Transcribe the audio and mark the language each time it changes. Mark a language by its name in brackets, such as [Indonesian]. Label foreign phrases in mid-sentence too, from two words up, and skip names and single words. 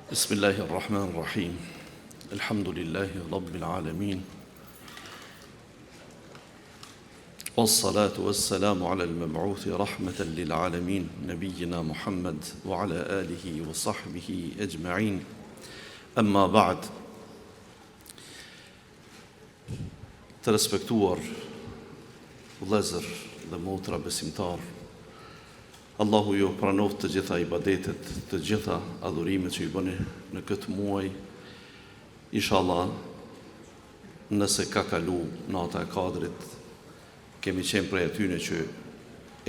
[Arabic] بسم الله الرحمن الرحيم. الحمد لله رب العالمين. والصلاة والسلام على المبعوث رحمة للعالمين، نبينا محمد وعلى آله وصحبه أجمعين. أما بعد. [Albanian] Të respektuar vëllezër dhe motra besimtar, Allahu ju pranoft të gjitha ibadetet, të gjitha adhurimet që i bëni në këtë muaj. Inshallah, nëse ka kalu nata e Kadrit, kemi qenë prej atyne që e